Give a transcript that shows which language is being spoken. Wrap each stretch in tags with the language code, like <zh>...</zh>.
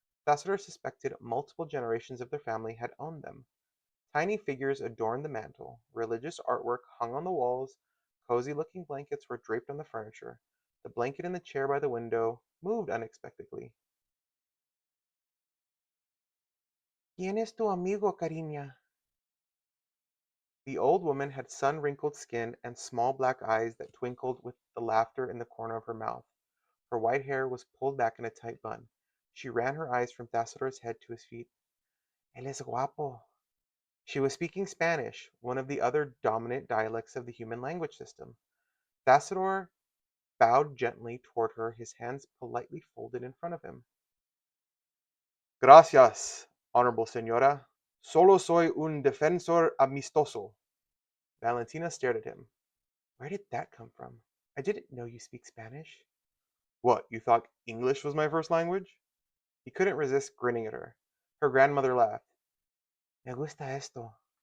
<en>Thassador suspected multiple generations of their family had owned them. Tiny figures adorned the mantel, religious artwork hung on the walls, cozy-looking blankets were draped on the furniture. The blanket in the chair by the window moved unexpectedly.</en> <es>¿Quién es tu amigo, cariña?</es> <en>The old woman had sun-wrinkled skin and small black eyes that twinkled with the laughter in the corner of her mouth. Her white hair was pulled back in a tight bun. She ran her eyes from Thassador's head to his feet.</en> <es>Él es guapo.</es> <en>She was speaking Spanish, one of the other dominant dialects of the human language system. Thassador bowed gently toward her, his hands politely folded in front of him.</en> <es>Gracias, honorable señora. Solo soy un defensor amistoso.</es> <en>Valentina stared at him. Where did that come from? I didn't know you speak Spanish. What, you thought English was my first language? He couldn't resist grinning at her. Her grandmother laughed.</en> <es>Me gusta esto.</es>